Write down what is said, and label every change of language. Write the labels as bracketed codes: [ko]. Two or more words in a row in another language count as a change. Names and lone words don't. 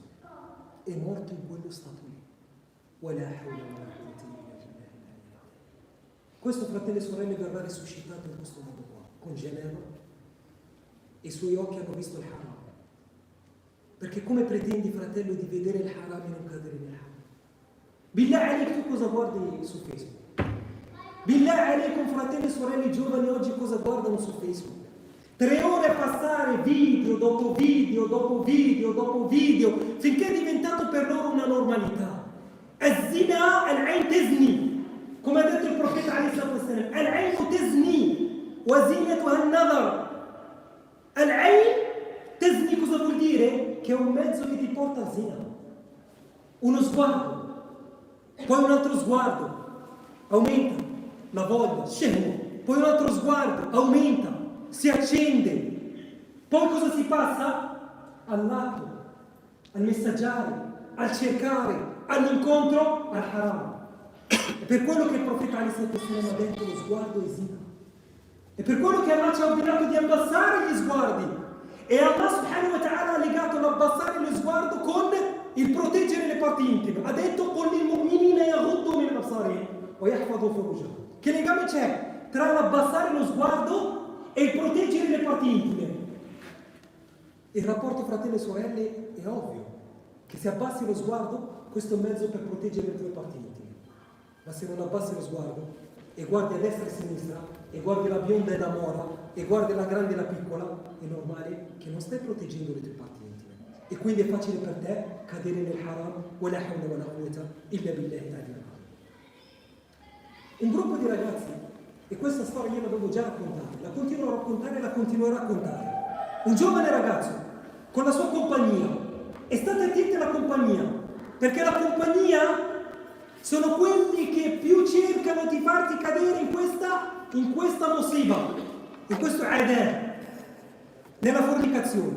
[it] È morto in quello stato lì. Questo, fratelli e sorelle, verrà risuscitato in questo modo qua, con Geneva, e i suoi occhi hanno visto il haram. Perché come pretendi, fratello, di vedere il haram e non cadere nel haram? [ar] بالله عليك, [it] tu cosa guardi su Facebook? [ar] بالله عليكم, [it] fratelli e sorelle giovani, oggi cosa guardano su Facebook? 3 ore a passare video dopo video, dopo video, dopo video, finché è diventato per loro una normalità. [ar] الزنا العين تزني. [it] Come ha detto il profeta [ar] al-Islam, العين تزني وزناها النظر. العين تزني [it] cosa vuol dire? Che è un mezzo che ti porta a zina. Uno sguardo, poi un altro sguardo, aumenta la voglia, scemo, poi un altro sguardo, aumenta, si accende. Poi cosa si passa? Al lato, al messaggiare, al cercare, all'incontro, al haram. È per quello che il profeta ha detto: lo sguardo è zina. È per quello che Allah ci ha ordinato di abbassare gli sguardi. E Allah [ar] سبحانه وتعالى [it] ha legato l'abbassare lo sguardo con il proteggere le parti intime. Ha detto: [ar] قل للمؤمنين يغضوا من أبصارهم ويحفظوا فروجهم. [it] Che legame c'è tra l'abbassare lo sguardo e il proteggere le parti intime? Il rapporto fratelli e sorelle è ovvio, che se abbassi lo sguardo, questo è un mezzo per proteggere le tue parti intime. Ma se non abbassi lo sguardo e guardi a destra e a sinistra e guardi la bionda e la mora e guardi la grande e la piccola, è normale che non stai proteggendo le tue parti intime. E quindi è facile per te cadere nel haram. [ar] ولا حول ولا قوة إلا بالله تعالى. [it] Un gruppo di ragazzi, e questa storia io l'avevo già raccontata, la continuo a raccontare e la continuerò a raccontare. Un giovane ragazzo con la sua compagnia, e state attenti alla compagnia, perché la compagnia sono quelli che più cercano di farti cadere in questa musiba, in questo adab, nella fornicazione.